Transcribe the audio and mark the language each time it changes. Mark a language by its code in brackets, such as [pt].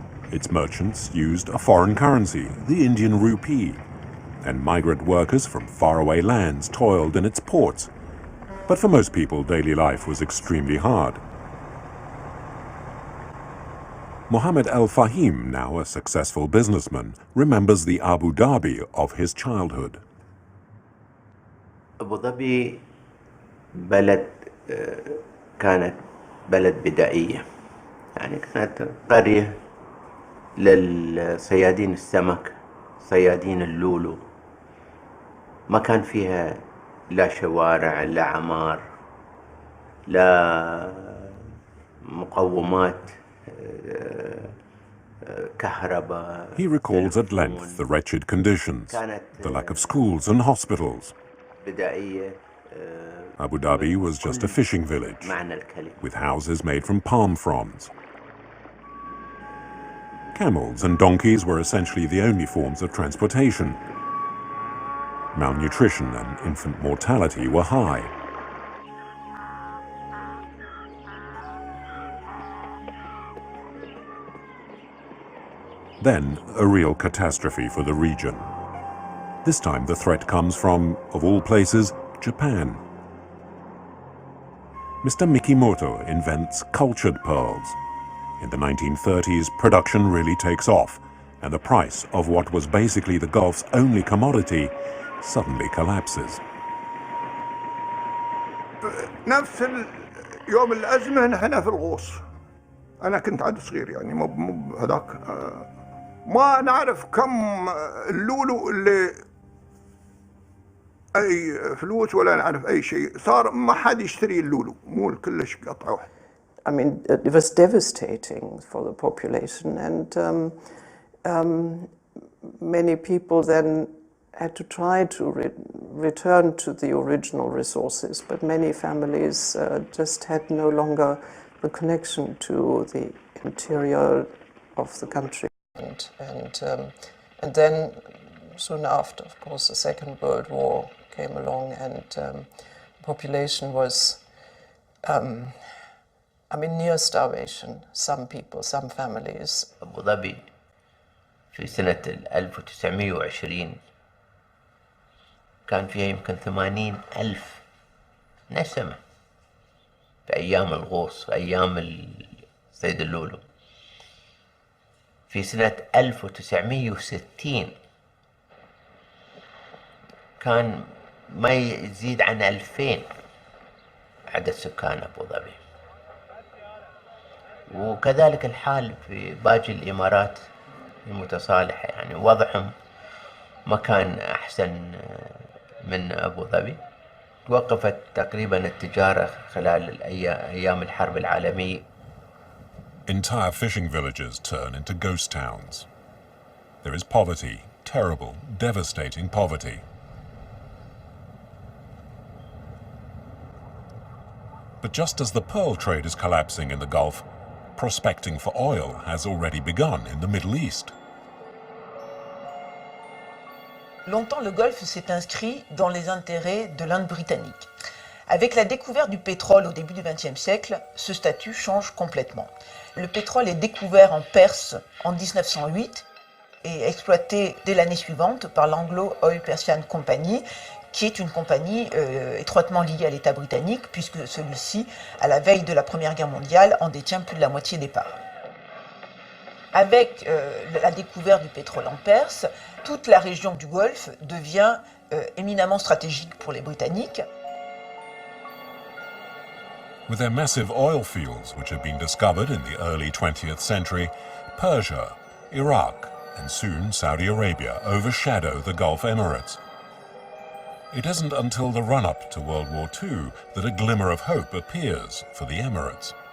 [en] Its merchants used a foreign currency, the Indian rupee, and migrant workers from faraway lands toiled in its ports. But for most people, daily life was extremely hard. Mohammed Al-Fahim, now a successful businessman, remembers the Abu Dhabi of his childhood. [ar] أبو ظبي بلد كانت بلد بدائية، يعني كانت قرية للصيادين السمك، صيادين اللولو. ما كان فيها لا شوارع لا عمار لا مقومات كهرباء. [en] He recalls at length the wretched conditions, the lack of schools and hospitals. [ar] بدائية. [en] Abu Dhabi was just a fishing village, with houses made from palm fronds. Camels and donkeys were essentially the only forms of transportation. Malnutrition and infant mortality were high. Then, a real catastrophe for the region. This time the threat comes from, of all places, Japan. Mr. Mikimoto invents cultured pearls. In the 1930s, production really takes off, and the price of what was basically the Gulf's only commodity suddenly collapses. [ar] نفس يوم الأزمة نحن في الغوص. أنا كنت عاد صغير يعني مو هذاك ما نعرف كم اللولو اللي أي فلوس ولا نعرف أي شيء صار ما حد يشتري اللولو مو كلش قطعة واحدة. [en] I mean, it was devastating for the population, and many people then had to try to return to the original resources, but many families just had no longer the connection to the interior of the country. And then soon after, of course, the Second World War came along, and the population was near starvation. Some people, some families. [ar] أبو ظبي في سنة 1920 كان فيها يمكن 80,000 نسمة في أيام الغوص، في أيام صيد اللولو. في سنة 1960 كان ما يزيد عن 2000 عدد سكان أبو ظبي. وكذلك الحال في باقي الإمارات المتصالحة، يعني وضعهم ما كان أحسن من أبو ظبي. توقفت تقريبا التجارة خلال أيام الحرب العالمية. [en] Entire fishing villages turn into ghost towns. There is poverty, terrible, devastating poverty. But just as the pearl trade is collapsing in the Gulf, prospecting for oil has already begun in the Middle East. [fr] Longtemps, le Golfe s'est inscrit dans les intérêts de l'Inde britannique. Avec la découverte du pétrole au début du XXe siècle, ce statut change complètement. Le pétrole est découvert en Perse en 1908 et exploité dès l'année suivante par l'Anglo Oil Persian Company, qui est une compagnie étroitement liée à l'État britannique, puisque celui-ci, à la veille de la Première Guerre mondiale, en détient plus de la moitié des parts. Avec la découverte du pétrole en Perse, toute la région du Golfe devient éminemment stratégique pour les Britanniques. [en] With their massive oil fields, which had been discovered in the early 20th century, Persia, Iraq, and soon Saudi Arabia overshadow the Gulf Emirates. It isn't until the run-up to World War II that a glimmer of hope appears for the Emirates.